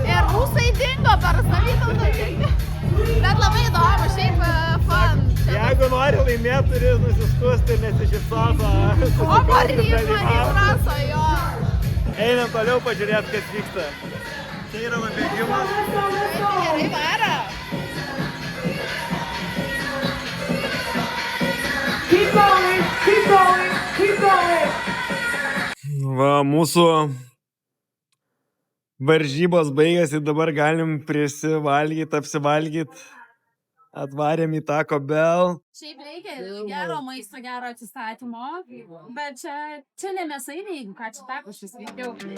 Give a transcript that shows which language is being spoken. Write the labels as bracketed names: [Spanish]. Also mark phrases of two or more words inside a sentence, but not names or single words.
[Lithuanian] Ir rusai dingo per savytautą. Bet labai įdomu, šiaip fan. Jeigu nori laimėti, turi nusiskusti ir nesišypsoti. O Marija raso, jo. Einam toliau pažiūrėti, kas vyksta. Čia yra nubėgimas. Gerai vara. [English] Keep going, keep going, keep going. [Lithuanian] Va, mūsų varžybos baigėsi, dabar galim prisivalgyti, apsivalgyti. Atvarėm į Taco Bell. Šiaip reikia gero maisto, gero atsistatymo, bet čia ne mėsainiai, ką čia tako šis veikiau.